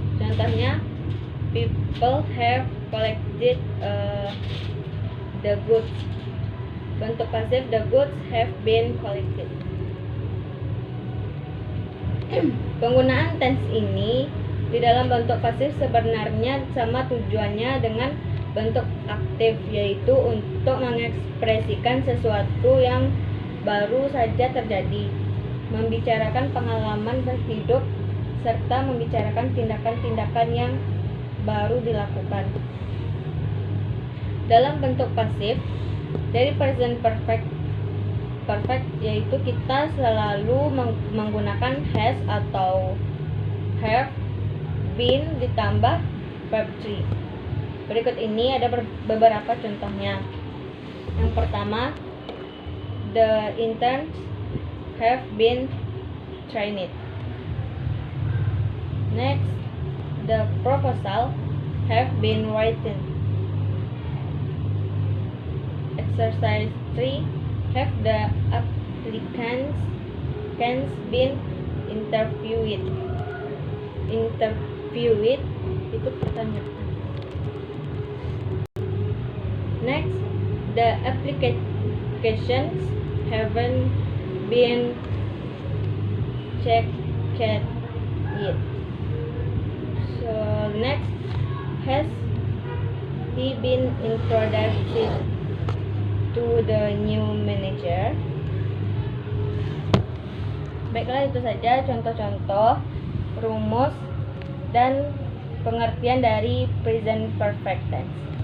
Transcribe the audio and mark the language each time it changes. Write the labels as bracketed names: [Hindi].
[Indonesian] Contohnya [English] people have collected the goods. [Indonesian] Bentuk pasif [English] the goods have been collected. [Indonesian] Penggunaan tense ini di dalam bentuk pasif sebenarnya sama tujuannya dengan bentuk aktif, yaitu untuk mengekspresikan sesuatu yang baru saja terjadi, membicarakan pengalaman hidup, serta membicarakan tindakan-tindakan yang baru dilakukan. Dalam bentuk pasif dari present perfect yaitu kita selalu menggunakan has atau have been ditambah verb 3. Berikut ini ada beberapa contohnya. Yang pertama, [English] the interns have been trained. Next, the proposal have been written. Exercise 3, have the applicants been interviewed. [Indonesian] Interviewed itu pertanyaan. [English] Next, the applications haven't been checked yet. So next, has he been introduced to the new manager? [Indonesian] Baiklah, itu saja contoh-contoh, rumus, dan pengertian dari present perfect tense.